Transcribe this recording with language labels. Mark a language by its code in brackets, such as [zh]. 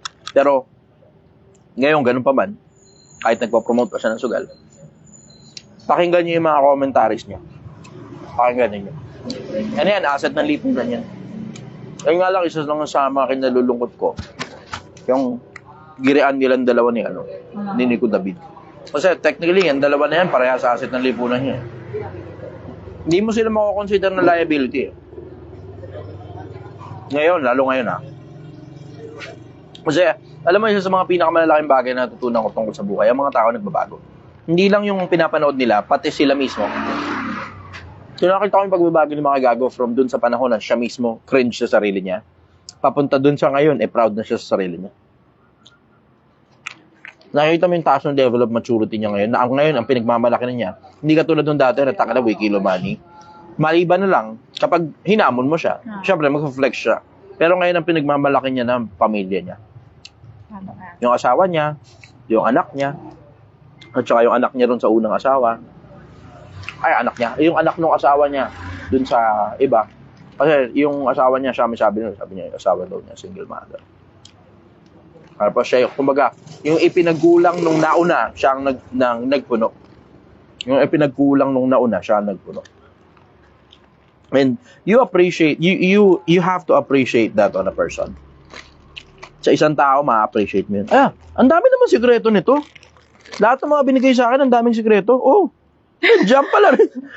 [tl] Pero, ngayon, ganun pa man, kahit nagpa-promote pa siya ng sugal, pakinggan niyo yung mga commentaries niya. Pakinggan niyo. Ano yan, asset ng lipunan yan. Ayun nga lang, isa lang sa mga kinalulungkot ko, yung girian nilang dalawa ni Nico David. Kasi technically, yung dalawa na yan, pareha sa asset ng lipunan niya. Hindi mo sila mako-consider na liability. Ngayon, lalo ngayon Kasi, alam mo, isa sa mga pinakamalalaking bagay na natutunan ko tungkol sa buhay, ang mga tao nagbabago. Hindi lang yung pinapanood nila, pati sila mismo. So, nakita ko yung pagbabago ni mga gago from dun sa panahon na siya mismo cringe sa sarili niya. Papunta dun sa ngayon, proud na siya sa sarili niya. Nakikita mo yung taas ng level of maturity niya ngayon. Na ngayon, ang pinagmamalaki na niya, hindi katulad nung dati, nataka na kilo money. Maliban na lang, kapag hinamon mo siya, syempre, mag-flex siya. Pero ngayon, ang pinagmamalaki niya ng pamilya niya. Yung asawa niya, yung anak niya, at saka yung anak niya ron sa unang asawa. Ay, anak niya. Yung anak ng asawa niya, dun sa iba. Kasi yung asawa niya, sabi niya, yung asawa daw niya, single mother. Tapos siya, kumbaga, yung ipinagkulang nung nauna, siya ang nagpuno. Yung ipinagkulang nung nauna, siya ang nagpuno. [en] And you appreciate, you have to appreciate that on a person. [tl] Sa isang tao, ma-appreciate mo yun. Ang dami naman sikreto nito. Lahat ng mga binigay sa akin, ang daming sikreto. Oh, jump pala rin.